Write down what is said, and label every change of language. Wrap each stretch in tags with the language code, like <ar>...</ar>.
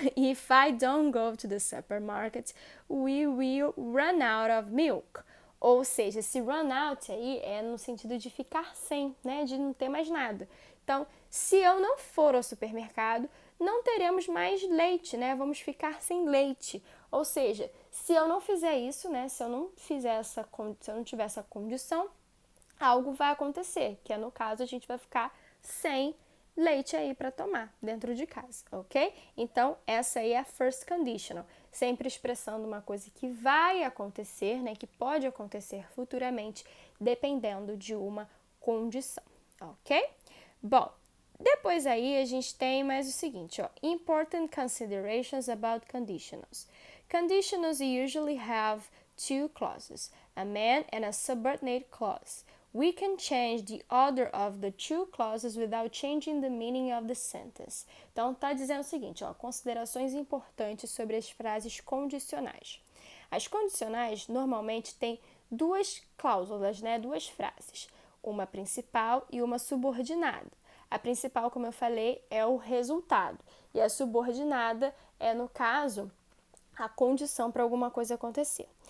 <en>If I don't go to the supermarket, we will run out of milk.</en> <pt>Ou seja, esse run out aí é no sentido de ficar sem, né? De não ter mais nada. Então, se eu não for ao supermercado, não teremos mais leite, né? Vamos ficar sem leite. Ou seja, se eu não fizer isso, né? Se eu não tiver essa condição, algo vai acontecer, que é no caso a gente vai ficar sem leite aí para tomar dentro de casa, ok? Então, essa aí é a first conditional, sempre expressando uma coisa que vai acontecer, né, que pode acontecer futuramente, dependendo de uma condição, ok? Bom, depois aí a gente tem mais o seguinte, ó,</pt> <en>important considerations about conditionals. Conditionals usually have two clauses, a main and a subordinate clause. We can change the order of the two clauses without changing the meaning of the sentence.</en> <pt>Então, está dizendo o seguinte, ó, considerações importantes sobre as frases condicionais. As condicionais normalmente têm duas cláusulas, né, duas frases, uma principal e uma subordinada. A principal, como eu falei, é o resultado, e a subordinada é, no caso, a condição para alguma coisa acontecer.</pt>